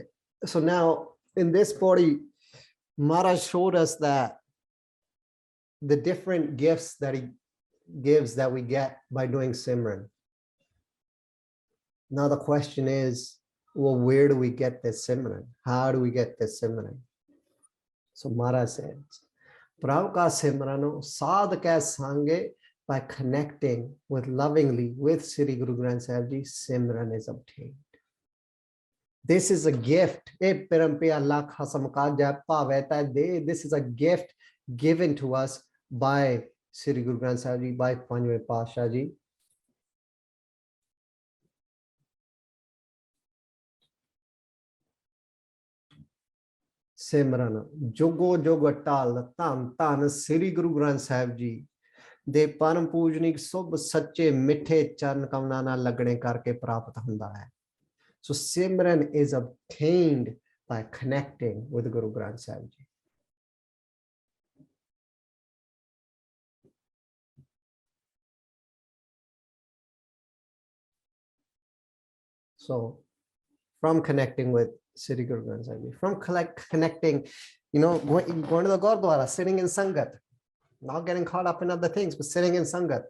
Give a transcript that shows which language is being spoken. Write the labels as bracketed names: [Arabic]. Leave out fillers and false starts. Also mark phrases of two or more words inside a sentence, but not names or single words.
[English] So now in this body, Maharaj showed us that the different gifts that he gives that we get by doing Simran. Now the question is, well, where do we get this Simran? How do we get this Simran? So Maharaj says, [Punjabi] ਪ੍ਰਭ ਕਾ ਸਿਮਰਨੁ ਸਾਧ ਕੈ ਸੰਗਿ, [English] by connecting with lovingly with Sri Guru Granth Sahib Ji, Simran is obtained. This is a gift. This is a gift given to us by Sri Guru Granth Sahib Ji, by Panjve Pasha Ji. Simran Jogo Jogatal Tan Tan [Punjabi] Sri Guru Granth Sahib Ji ਦੇ ਪਰਮ ਪੂਜਨੀਕ ਸੁਭ ਸੱਚੇ ਮਿੱਠੇ ਚਰਨ ਕਮਲਾਂ ਨਾਲ ਲੱਗਣੇ ਕਰਕੇ ਪ੍ਰਾਪਤ ਹੁੰਦਾ ਹੈ. [English] So Simran is obtained by connecting with Guru Granth Sahib Ji. So from connecting with Sri Guru Granth Sahib Ji, from connecting, going to the Gurdwara, sitting in Sangat, not getting caught up in other things, but sitting in Sangat.